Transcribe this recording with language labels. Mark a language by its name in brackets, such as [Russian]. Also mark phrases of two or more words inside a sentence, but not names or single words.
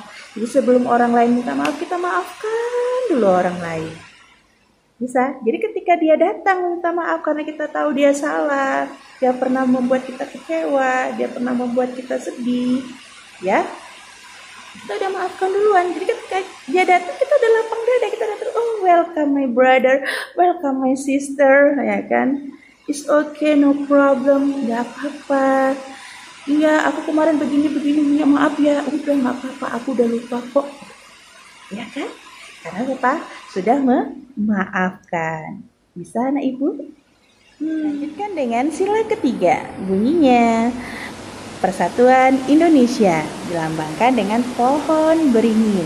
[Indonesian] Jadi sebelum orang lain minta maaf, kita maafkan dulu orang lain. Bisa. Jadi ketika dia datang minta maaf karena kita tahu dia salah, dia pernah membuat kita kecewa, dia pernah membuat kita sedih, ya, kita udah maafkan duluan. Jadi ketika dia datang, kita udah lapang dada, kita datang, [English] oh welcome my brother, welcome my sister, [Indonesian] ya kan? [English] It's okay, no problem, [Indonesian] nggak apa-apa. Iya, aku kemarin begini, minta maaf ya, udah nggak apa-apa, aku udah lupa kok, ya kan? Karena apa? Sudah memaafkan. Bisa anak ibu? Lanjutkan dengan sila ketiga. Bunyinya Persatuan Indonesia, dilambangkan dengan pohon beringin.